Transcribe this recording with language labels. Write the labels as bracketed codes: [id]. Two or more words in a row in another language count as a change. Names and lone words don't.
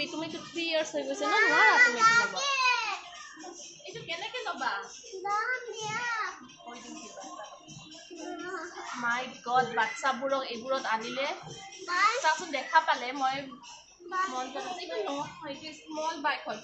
[as] তুমি তো 3 years হৈ গৈছে না নোৱাৰা তুমি তো লোবা। ইটো কেনেকৈ লোবা? দাম দিয়া. [en] My god, [as] বাছা বুৰক এবুৰত আনিলে. চাচুন দেখা পালে মই মন টো ইটো নো, ইটো [en] small bike [as] হয়.